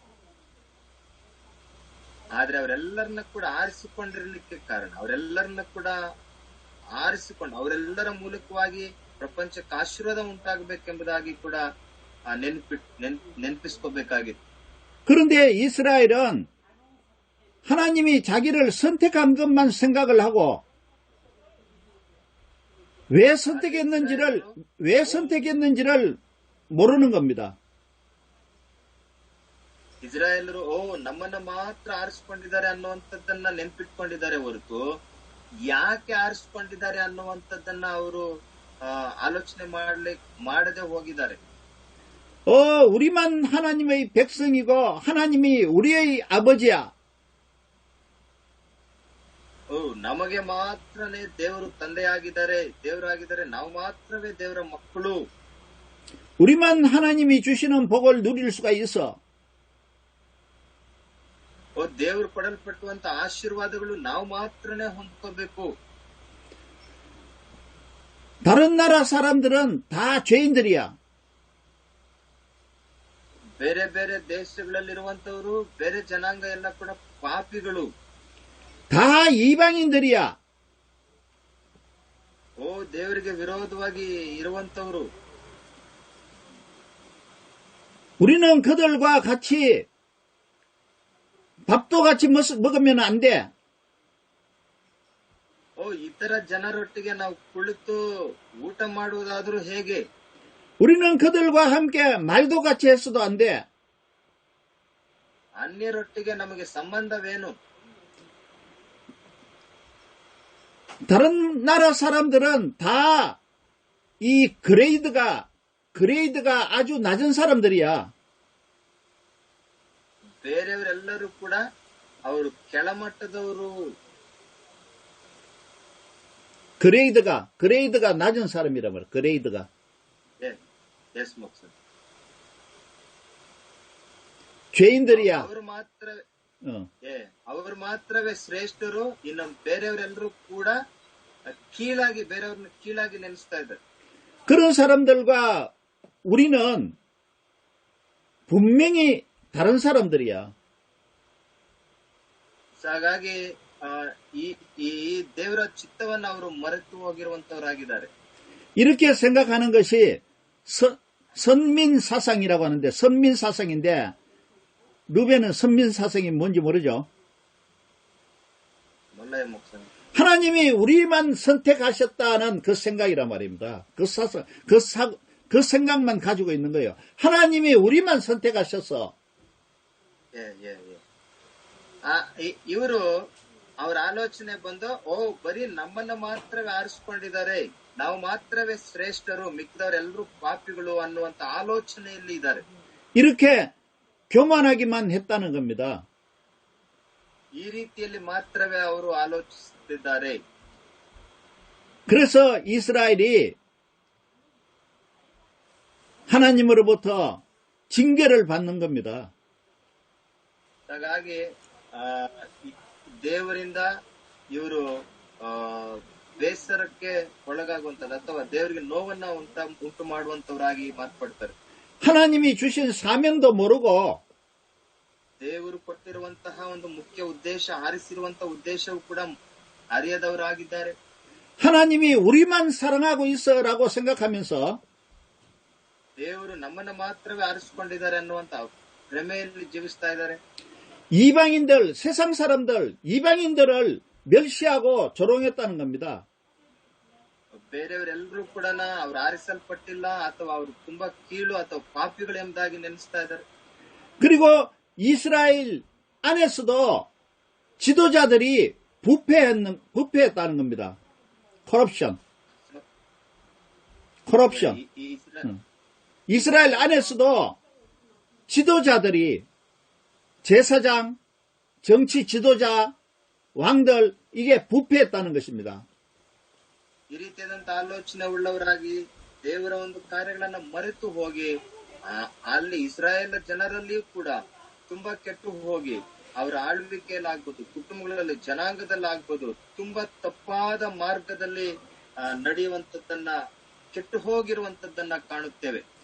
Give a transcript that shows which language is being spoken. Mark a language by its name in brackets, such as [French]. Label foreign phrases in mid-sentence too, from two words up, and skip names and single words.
[Kannada] ಆದ್ರೆ ಅವರೆಲ್ಲರನ್ನ ಕೂಡ ಆರಿಸಿಕೊಂಡಿರ್ಲಿಕ್ಕೆ ಕಾರಣ, ಅವರೆಲ್ಲರನ್ನ ಕೂಡ ಆರಿಸಿಕೊಂಡು ಅವರೆಲ್ಲರ ಮೂಲಕವಾಗಿ ಪ್ರಪಂಚಕ್ಕೆ ಆಶೀರ್ವಾದ ಉಂಟಾಗಬೇಕೆಂಬುದಾಗಿ ಕೂಡ ನೆನಪಿಸ್ಕೋಬೇಕಾಗಿತ್ತು. [Korean] 그런데 이스라엘은 하나님이 자기를 선택한 것만 생각을 하고 왜 선택했는지를 모르는 겁니다. [Kannada] ಇಸ್ರಾಯೇಲರು ನಮ್ಮನ್ನ ಮಾತ್ರ ಆರಿಸಿಕೊಂಡಿದ್ದಾರೆ ಅನ್ನುವಂಥದ್ದನ್ನ ನೆನಪಿಟ್ಕೊಂಡಿದ್ದಾರೆ ಹೊರತು ಯಾಕೆ ಆರಿಸಿಕೊಂಡಿದ್ದಾರೆ ಅನ್ನುವಂಥದ್ದನ್ನ ಅವರು ಆಲೋಚನೆ ಮಾಡದೆ ಹೋಗಿದ್ದಾರೆ. [Korean] 우리만 하나님의 백성이고 하나님이 우리의 아버지야. [Kannada] ನಮಗೆ ಮಾತ್ರನೇ ದೇವರು ತಂದೆಯಾಗಿದ್ದಾರೆ, ದೇವರಾಗಿದ್ದಾರೆ, ನಾವು ಮಾತ್ರವೇ ದೇವರ ಮಕ್ಕಳು. [Korean] 우리만 하나님이 주시는 복을 누릴 수가 있어. [Kannada] ದೇವರು ಕೊಡಲ್ಪಟ್ಟುವಂತ ಆಶೀರ್ವಾದಗಳು ನಾವು ಮಾತ್ರನೇ ಹೊಂದ್ಕೋಬೇಕು. [Korean] 다른 나라 사람들은 다 죄인들이야. [Kannada] ಬೇರೆ ಬೇರೆ ದೇಶಗಳಲ್ಲಿರುವಂತವರು, ಬೇರೆ ಜನಾಂಗ ಎಲ್ಲ ಕೂಡ ಪಾಪಿಗಳು. [Korean] 다 이방인들이야. [Kannada] ದೇವರಿಗೆ ವಿರೋಧವಾಗಿ ಇರುವಂತವರು. [Korean] 우리는 그들과 같이 밥도 같이 먹으면 안 돼. [Kannada] ಇತರ ಜನರೊಟ್ಟಿಗೆ ನಾವು ಕುಳಿತು ಊಟ ಮಾಡುವುದಾದ್ರೂ ಹೇಗೆ? [Korean] 우리는 그들과 함께 말도 같이 했어도 안 돼. [Kannada] ಅನ್ಯರೊಟ್ಟಿಗೆ ನಮಗೆ ಸಂಬಂಧವೇನು? [Korean] 다른 나라 사람들은 다 이 그레이드가 아주 낮은 사람들이야. [Kannada] ಬೇರೆಯವರೆಲ್ಲರೂ ಕೂಡ ಅವರು ಕೆಳಮಟ್ಟದವರು. [Korean] 그레이드가 낮은 사람이란 말이야. 그레이드가. ಎಸ್ ಮುಕ್ಸ. 죄인들이야. [Kannada] ಅವರು ಮಾತ್ರವೇ ಶ್ರೇಷ್ಠರು. ಇನ್ನು ಬೇರೆಯವರೆಲ್ಲರೂ ಕೂಡ ಬೇರೆಯವ್ರನ್ನ ಕೀಳಾಗಿ ನೆನೆಸ್ತಾ ಇದ್ದಾರೆ. [Korean] 그런 사람들과 우리는 분명히 다른 사람들이야. [Kannada] ಹಾಗಾಗಿ ಈ ದೇವರ ಚಿತ್ತವನ್ನು ಅವರು ಮರೆತು ಹೋಗಿರುವಂತವರಾಗಿದ್ದಾರೆ. [Korean] 이렇게 생각하는 것이 선민 사상이라고 하는데, 선민 사상인데 루벤은 선민 사상이 뭔지 모르죠? 몰라요, 목사님. 하나님이 우리만 선택하셨다는 그 생각이란 말입니다. 그 생각만 가지고 있는 거예요. 하나님이 우리만 선택하셨어. [Kannada] ಇವರು ಅವ್ರ ಆಲೋಚನೆ ಬಂದು ಬರೀ ನಮ್ಮನ್ನ ಮಾತ್ರವೇ ಆರಿಸಿಕೊಂಡಿದ್ದಾರೆ, ನಾವು ಮಾತ್ರವೇ ಶ್ರೇಷ್ಠರು, ಮಿಕ್ಕಿದವರೆಲ್ಲರೂ ಪಾಪಿಗಳು ಅನ್ನುವಂತ ಆಲೋಚನೆಯಲ್ಲಿ ಇದ್ದಾರೆ. [Korean] 이렇게 교만하기만 했다는 겁니다. [Kannada] ಈ ರೀತಿಯಲ್ಲಿ ಮಾತ್ರವೇ ಅವರು ಆಲೋಚಿಸುತ್ತಿದ್ದಾರೆ. [Korean] 그래서 이스라엘이 하나님으로부터 징계를 받는 겁니다. [Kannada] ಹಾಗಾಗಿ ದೇವರಿಂದ ಇವರು ಬೇಸರಕ್ಕೆ ಒಳಗಾಗುವಂತದ್ದು ಅಥವಾ ದೇವರಿಗೆ ನೋವನ್ನ ಉಂಟು ಮಾಡುವಂತವರಾಗಿ ಮಾರ್ಪಡ್ತಾರೆ. [Korean] 하나님이 주신 사명도 모르고 [Kannada] ದೇವರು ಕೊಟ್ಟಿರುವಂತಹ ಒಂದು ಮುಖ್ಯ ಉದ್ದೇಶ, ಆರಿಸಿರುವಂತಹ ಉದ್ದೇಶವೂ ಕೂಡ ಅರಿಯದವರಾಗಿದ್ದಾರೆ. [Korean] 하나님이 우리만 사랑하고 있어라고 생각하면서 [Kannada] ದೇವರು ನಮ್ಮನ್ನ ಮಾತ್ರವೇ ಆರಿಸಿಕೊಂಡಿದ್ದಾರೆ ಅನ್ನುವಂತ ಭ್ರಮೆಯಲ್ಲಿ ಜೀವಿಸ್ತಾ ಇದ್ದಾರೆ. [Korean] 이방인들, 세상 사람들, 이방인들을 멸시하고 조롱했다는 겁니다. [Kannada] ಬೇರೆಯವರೆಲ್ಲರೂ ಕೂಡ ಅವ್ರು ಆರಿಸಲ್ಪಟ್ಟಿಲ್ಲ ಅಥವಾ ಅವರು ತುಂಬಾ ಕೀಳು ಅಥವಾ ಪಾಪಿಗಳು ಎಂಬುದಾಗಿ ನೆನೆಸ್ತಾ ಇದ್ದಾರೆ. [Korean] 그리고 이스라엘 안에서도 지도자들이 부패했다는 겁니다. corruption. 이스라엘 안에서도 지도자들이 제사장, 정치 지도자, 왕들 이게 부패했다는 것입니다. [Kannada] ಈ ರೀತಿಯಾದಂತ ಆಲೋಚನೆ ಉಳ್ಳವರಾಗಿ ದೇವರ ಒಂದು ಕಾರ್ಯಗಳನ್ನ ಮರೆತು ಹೋಗಿ ಅಲ್ಲಿ ಇಸ್ರಾಯೇಲ್ ಜನರಲ್ಲಿಯೂ ಕೂಡ ತುಂಬಾ ಕೆಟ್ಟು ಹೋಗಿ ಅವರ ಆಳ್ವಿಕೆಯಲ್ಲಾಗ್ಬೋದು, ಕುಟುಂಬಗಳಲ್ಲಿ, ಜನಾಂಗದಲ್ಲಾಗ್ಬೋದು, ತುಂಬಾ ತಪ್ಪಾದ ಮಾರ್ಗದಲ್ಲಿ ನಡೆಯುವಂತದ್ದನ್ನ, ಕೆಟ್ಟು ಹೋಗಿರುವಂತದ್ದನ್ನ ಕಾಣುತ್ತೇವೆ.